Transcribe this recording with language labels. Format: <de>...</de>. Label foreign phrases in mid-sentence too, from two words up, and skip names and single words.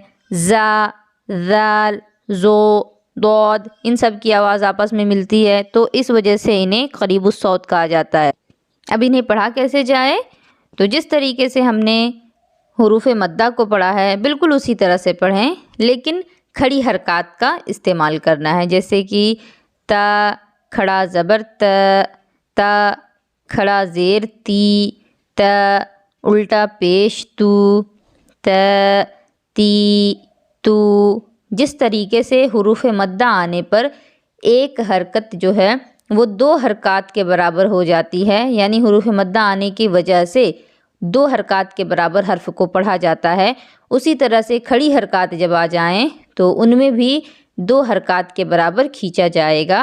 <ur>زا، ذال، زو، ضاد، ان سب کی آواز آپس میں ملتی ہے، تو اس وجہ سے انہیں قریب الصوت کہا جاتا ہے۔ اب انہیں پڑھا کیسے جائے؟ تو جس طریقے سے ہم نے حروف مدہ کو پڑھا ہے بالکل اسی طرح سے پڑھیں، لیکن کھڑی حرکات کا استعمال کرنا ہے، جیسے کہ تا کھڑا زبر تا، تا کھڑا زیر تی، تا الٹا پیش تو، تا تی تو۔ جس طریقے سے حروف مدہ آنے پر ایک حرکت جو ہے وہ 2 حرکات کے برابر ہو جاتی ہے، یعنی حروف مدہ آنے کی وجہ سے 2 حرکات کے برابر حرف کو پڑھا جاتا ہے، اسی طرح سے کھڑی حرکات جب آ جائیں تو ان میں بھی 2 حرکات کے برابر کھینچا جائے گا۔</ur>